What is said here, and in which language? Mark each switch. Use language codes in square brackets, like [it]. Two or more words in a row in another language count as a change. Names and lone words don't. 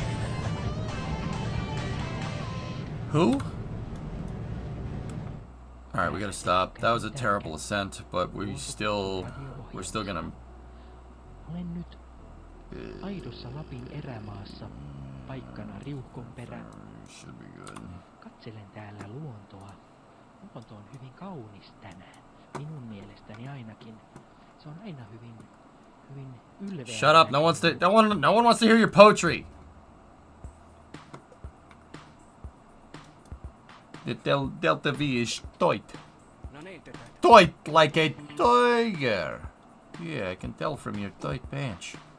[en] Who? Alright, we gotta stop. That was a terrible ascent, but we're still gonna... [fi] Olen nyt aidossa Lapin erämaassa, paikkana riuhkonperä. [en] Should be good. [fi] Katselen täällä luontoa. Luonto on hyvin kaunis tänään. Minun mielestäni ainakin. Se on aina hyvin ylveä. [en] Shut up! No one wants to hear your poetry. The Delta V is toit. Toit like a tiger. Yeah, I can tell from your tight pants.